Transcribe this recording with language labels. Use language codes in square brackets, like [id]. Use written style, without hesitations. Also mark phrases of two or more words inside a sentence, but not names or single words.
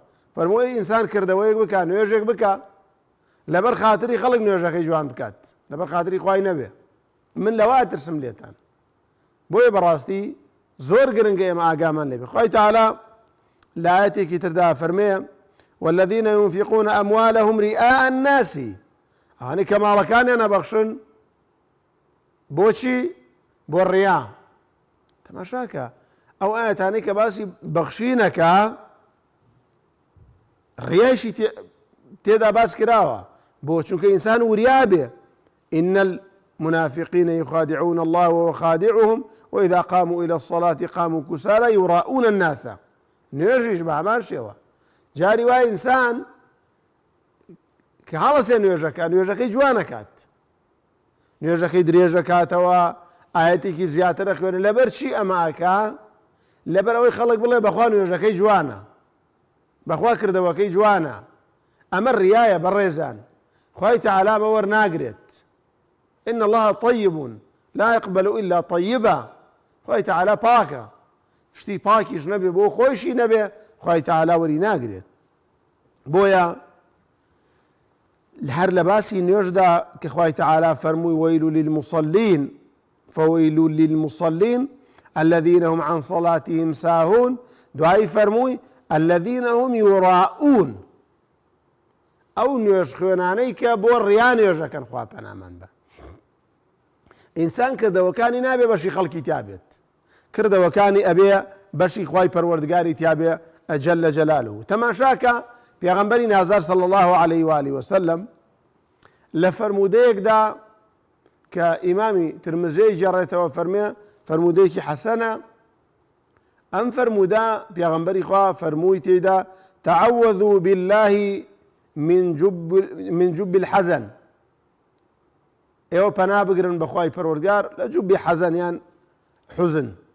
[ckb] فەرمووی ئینسان کردەوەیەک بکە، نوێژێک بکە، لەبەر خاتری خەڵک نوێژەکەی جوان بکات، لەبەر خاتری خوای نەبێ. من لەوە ئەترسم لێتان. بۆیە بەڕاستی زۆر گرنگە ئێمە ئاگامان لێبێ. خوای تەعالا لە ئایەتێکی تردا فەرمێ [ar] والذين ينفقون أموالهم رئاء الناس، [ckb] ئەوانەی کە ماڵەکانیان ئەبەخشن بۆچی؟ بۆ ڕیا. تەماشاکە ئەو ئاەتانەی کە باسی بەخشینەکە ڕیایشی تێدا باس کراوە، بۆ چونکە ئینسان وریا بێ. [ar] إن المنافقين يخادعون الله وهو خادعهم وإذا قاموا إلى الصلاة قاموا كسالى يراؤون الناس. [ckb] نوێژیش بە هەمان شێوە. جاری وای ئینسان کە هەڵەسێ نوێژەکەی جوانەکات، نوێژەکەی درێژەکاتەوە، ئاەتێکی زیاترە خوێنە. لەبەر چی ئەمە ئاکا؟ لەبەر ئەوەی خەڵک بڵێ بەخوا نوێژەکەی جوانە، بەخوا کردەوەکەی جوانە. ئەمە ڕیایە بەڕێزان، خوای تەعالا بە وەرناگرێت. [ar] إن الله طيب لا يقبل إلا طيبا. [ckb] خوای تەعالا پاکە، شتی پاکیش نەبێ بۆ خۆیشی نەبێ، خوای تەعالا وەری ناگرێت. بۆیە هەر لە باسی نوێژدا کە خوای تەعالا فەرمووی [ar] وەیل للمصلين فويل للمصلين الذين هم عن صلاتهم ساهون، [ckb] دوایی فەرمووی [ar] الذين هم يراؤون، [ckb] ئەو نوێژ خوێنانەی کە بۆ ڕیا نوێژەکەن. خوا پەنامان بە. ئینسان کردەوەکانی نابێ بەشی خەڵکی تیابێت، کردەوەکانی ئەبێ بەشی خوای پەروەردگاری تیابێ [ar] جەل جەلاله. [ckb] تەماشاکە پێغەمبەری نازدار [ar] صلی الله عليه وآله وسلم [ckb] لە فەرموودەیەکدا کە ئیمامی ترمزی جێڕێتەوە فەرمێ فەرموودەیەکی حەسەنە. ئەم فەرموودە پێغەمبەری خوا فەرمووی تێیدا [ar] تعوذوا بالله من جب الحەزن، [ckb] ئێوە پەنا بگرن بەخوای پەروەردگار لە جوبی حەزەن یان حوزن.